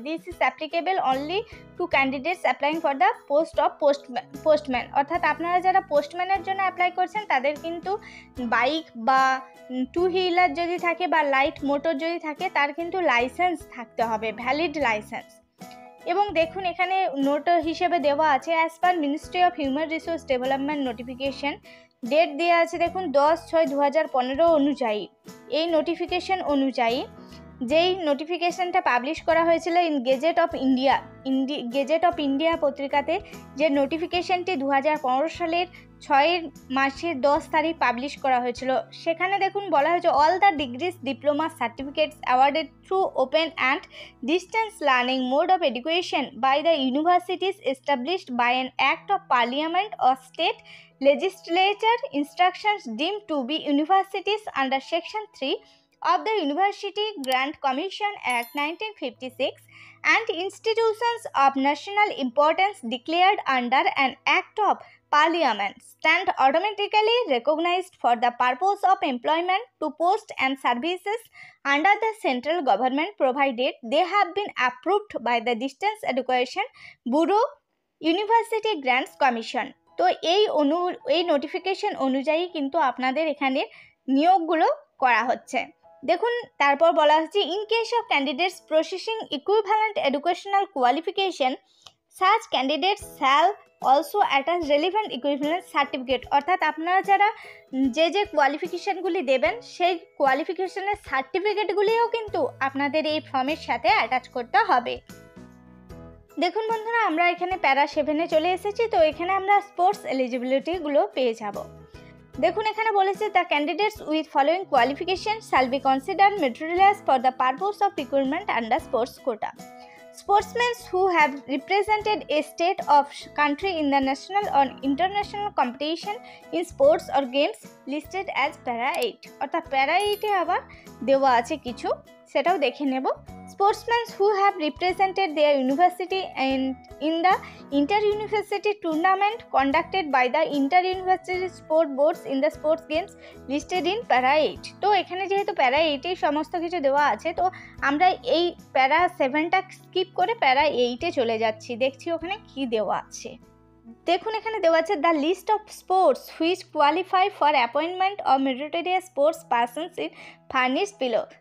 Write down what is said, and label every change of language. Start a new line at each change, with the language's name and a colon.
English: this is applicable only to candidates applying for the post of postman,
Bangla: অর্থাৎ আপনারা যারা পোস্টম্যানের জন্য অ্যাপ্লাই করছেন তাদের কিন্তু বাইক বা 2 হুইলার যদি থাকে বা লাইট মোটর যদি থাকে, তার কিন্তু লাইসেন্স থাকতে হবে, ভ্যালিড লাইসেন্স। এবং দেখুন এখানে নোট হিসেবে দেওয়া আছে,
English: as per ministry of human resource development notification,
Bangla: date দেওয়া আছে দেখুন 10/6/2015 অনুযায়ী। এই নোটিফিকেশন অনুযায়ী যেই নোটিফিকেশনটা পাবলিশ করা হয়েছিল ইন গেজেট অফ ইন্ডিয়া পত্রিকাতে, যে নোটিফিকেশনটি 2015 সালের 6 মাসের 10 তারিখ পাবলিশ করা হয়েছিল, সেখানে দেখুন বলা হয়েছে
English: All the degrees diploma certificates awarded through open and distance learning mode of education by the universities established by an act of parliament or state legislature instructions deemed to be universities under section 3 of the University Grant Commission Act 1956 and institutions of national importance declared under an act of parliament stand automatically recognized for the purpose of employment to post and services under the central government, provided they have been approved by the Distance Education Bureau University Grants Commission।
Bangla: তো এই notification অনুযায়ী কিন্তু আপনাদের এখানে নিয়োগগুলো করা হচ্ছে। দেখুন তারপর বলা হচ্ছে,
English: in case of candidates processing equivalent educational qualification such candidates shall also attach relevant equivalent certificate,
Bangla: অর্থাৎ আপনারা যারা যে কোয়ালিফিকেশানগুলি দেবেন সেই কোয়ালিফিকেশনের সার্টিফিকেটগুলিও কিন্তু আপনাদের এই ফর্মের সাথে অ্যাটাচ করতে হবে। দেখুন বন্ধুরা, আমরা এখানে প্যারা 7-এ চলে এসেছি, তো এখানে আমরা স্পোর্টস এলিজিবিলিটিগুলো পেয়ে যাব। দেখুন এখানে বলেছে,
English: The candidates with following qualification shall be consider meritorious for the purpose of recruitment under sports quota. Sportsmen who have represented a state or country in the national or international competition in sports or games listed as para 8,
Bangla: অর্থাৎ para 8-এ আবার দেওয়া আছে কিছু, সেটাও দেখে নেব।
English: Sportsmen who have represented their university in the inter-university tournament conducted by the inter-university sport boards in the sports games listed in para 8।
Bangla: তো এখানে যেহেতু para 8-এই সমস্ত কিছু দেওয়া আছে, তো আমরা এই para 7টা স্কিপ করে para 8-এ চলে যাচ্ছি, দেখছি ওখানে কি দেওয়া আছে। দেখুন এখানে দেওয়া আছে,
English: The list of sports which qualify for appointment of meritorious sports persons in furnish below.